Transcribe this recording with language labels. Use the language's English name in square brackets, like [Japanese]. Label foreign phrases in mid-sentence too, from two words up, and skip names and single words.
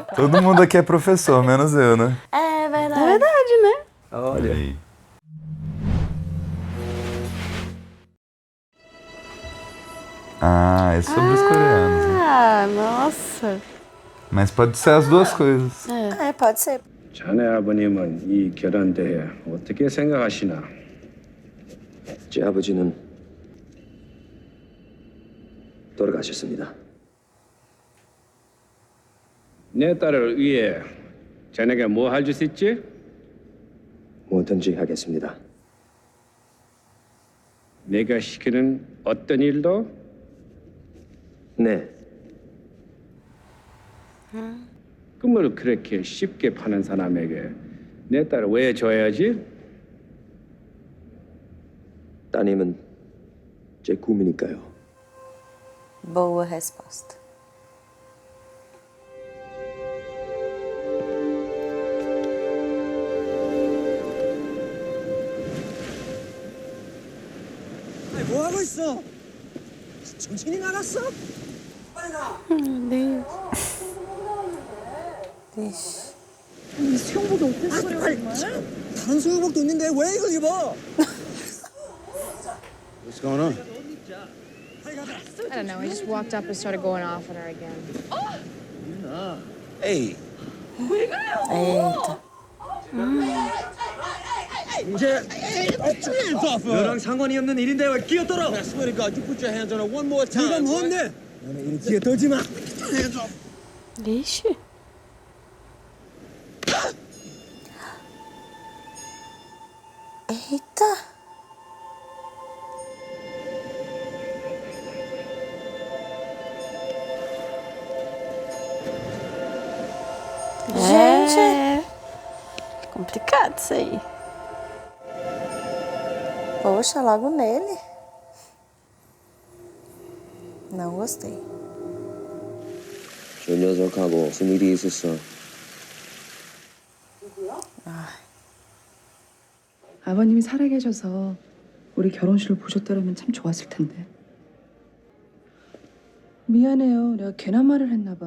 [Portuguese] Todo mundo aqui é professor, menos eu, né? É verdade. É verdade, né? Olha. Aí. Ah, é sobre os coreanos, né? Ah, nossa. Mas pode ser as duas coisas. É, pode ser. [Korean] 자네 아버님은 이 결혼 대해 어떻게 생각하시나? 제 아버지는 돌아가셨습니다. 내 딸을 위해 자네가 뭐 할 수 있지? 뭐든지 하겠습니다. 내가 시키는 어떤 일도? 네, 꿈을 그렇게 쉽게 파는 사람에게 내 딸을 왜 줘야지? 따님은 제 꿈이니까요. [Portuguese] Boa resposta. [Korean] 뭐 하고 있어? 정신이 나갔어? [Portuguese] Meu Deus. Vixe. [Korean] 다른 수영복도 있는데 왜 이걸 입어? [English] What's going on? I don't know. He just walked up and started going off on her again. [Korean] 에이, [Portuguese] Eita. [Korean] 너랑 상관이 없는 일인데 왜 끼어들어? [English] I swear to God, you put your hands on her one more time. [Korean] 네가 뭔데? 너네 이리 끼어들지 마. [English] Hands off. [Portuguese] Vixe. Eita. Gente. É complicado isso aí. Poxa, logo nele. Não gostei. [Korean] 저 녀석하고 무슨 일이 있었어? 아버님이 살아계셔서 우리 결혼식을 보셨더라면 참 좋았을 텐데. 미안해요. 내가 괜한 말을 했나 봐.